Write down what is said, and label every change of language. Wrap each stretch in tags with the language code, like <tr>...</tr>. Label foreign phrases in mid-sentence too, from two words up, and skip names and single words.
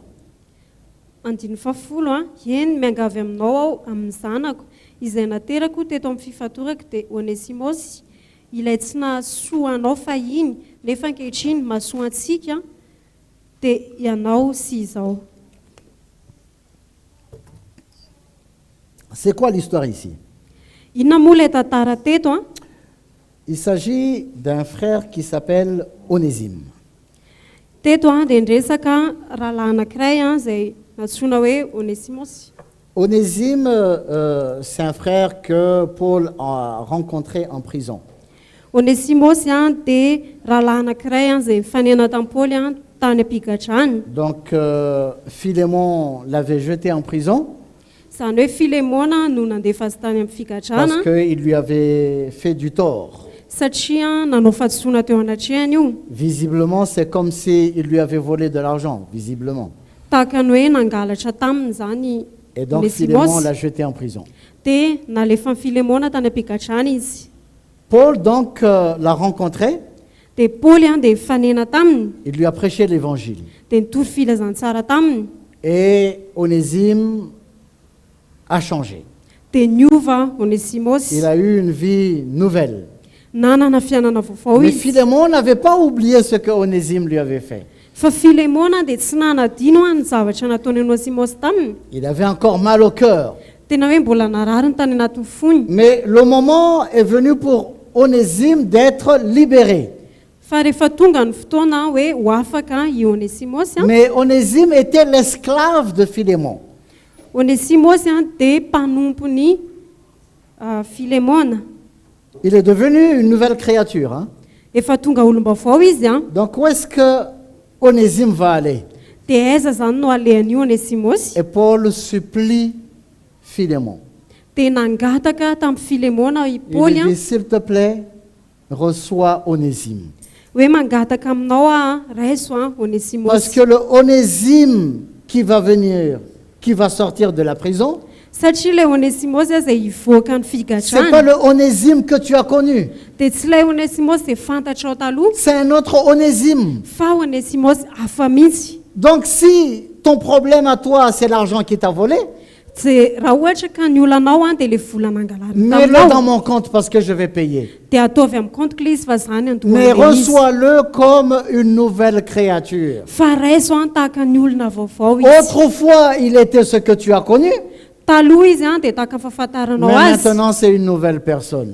<mg>Andiny fafolo a, eny miangavy aminao aho amin'ny zanako izay naterako teto amin'ny fifatorako dia Onesimosy, ilay tsy nahasoa anao fahiny nefa ankehitriny mahasoa antsika dia ianao sy izao.</mg> <fr>C'est quoi l'histoire ici?</fr> <mg>Inona moa ilay tantara teto a?</mg> <fr>Il s'agit d'un frère qui s'appelle Onésime.</fr> <mg>Teto a dia ndresaka rahalahy anankiray a izay natsoina hoe Onesimosy.</mg> <fr>Onésime, c'est un frère que Paul a rencontré en prison.</fr> <mg>Onesimosy a dia rahalahy anankiray a izay mifanena tamin'i Paoly a tany am-pigadrany.</mg> <fr>Donc, Philémon l'avait jeté en prison</fr> <mg>Izany hoe Filemona no nandefa azy tany amin'ny figadrana</mg> <fr>parce qu'il lui avait fait du tort.</fr> <mg>satria nanao fahadisoana teo anatrehany io.</mg> <fr>Visiblement, c'est comme s'il lui avait volé de l'argent, visiblement.</fr> <mg>Tahaka ny hoe nangalatra taminy zany</mg> <fr>Et donc, Philémon</fr> <mg>Onesimosy</mg> <fr>l'a jeté en prison.</fr> <mg>dia nalefa ny Filemona tany am-pigadrana izy.</mg> <fr>Paul, donc, l'a rencontré,</fr> <mg>Dia Paoly a dia mifanena taminy</mg> <fr>il lui a prêché l'évangile.</fr> <mg>dia nitory filazantsara taminy</mg> <fr>Et Onésime a changé.</fr> <mg>dia niova Onesimosy,</mg> <fr>Il a eu une vie nouvelle.</fr> <mg>nanana fiainana vaovao</mg> <fr>Mais</fr> <mg>izy.</mg> <fr>Philémon n'avait pas oublié ce que Onésime lui avait fait.</fr> <mg>Fa Filemona dia tsy nanadino a ny zavatra nataony Onesimosy taminy.</mg> <fr>Il avait encore mal au cœur.</fr> <mg>Tena hoe mbola narary ny tany anatin'ny fony.</mg> <fr>Mais le moment est venu pour Onésime d'être libéré.</fr> <mg>Fa rehefa tonga ny fotoana hoe ho afaka i Onesimosy a,</mg> <fr>Mais Onésime était l'esclave de Philémon.</fr> <mg>Onesimosy a dia mpanompony Filemona.</mg> <fr>Il est devenu une nouvelle créature. Hein?</fr> <mg>Efa tonga olom-baovao izy a,</mg> <fr>Donc où est-ce que Onésime va aller?</fr> <mg>dia aiza zany no alehan'io Onesimosy.</mg> <fr>Et Paul supplie Philémon.</fr> <mg>Dia nangataka tamin'ny Filemona i</mg> <fr>Il</fr> <mg>Paoly</mg> <fr>lui a dit, s'il te plaît, reçois Onésime.</fr> <mg>hoe mangataka aminao a raiso a</mg> <fr>Parce</fr> <mg>Onesimosy.</mg> <fr>que le Onésime qui va venir, qui va sortir de la prison,</fr> <mg>Satria ilay Onesimosy a izay hivoaka ny</mg> <fr>c'est pas</fr> <mg>figadrany</mg> <fr>le Onésime que tu as connu.</fr> <mg>dia tsy ilay Onesimosy izay fantatrao taloha</mg> <fr>C'est un autre Onésime.</fr> <mg>fa Onesimosy hafa mihitsy.</mg> <fr>Donc si ton problème à toi, c'est l'argent qui t'a volé,</fr> <mg>Dia raha ohatra ka ny olanao a dia le vola nangalary</mg> <fr>mets-le dans</fr> <mg>taminao</mg> <fr>mon compte parce que je vais payer.</fr> <mg>dia ataovy amin'ny compte izy fa zany</mg> <fr>Mais</fr> <mg>andohana izy.</mg> <fr>reçois-le comme une nouvelle créature.</fr> <mg>Fa raiso a tahaka ny olona vaovao izy.</mg> <fr>Autrefois, il était ce que tu as connu,</fr> <mg>Taloha izy a dia tahaka fahafantaranao</mg> <fr>mais</fr> <mg>azy.</mg> <fr>maintenant c'est une nouvelle personne.</fr>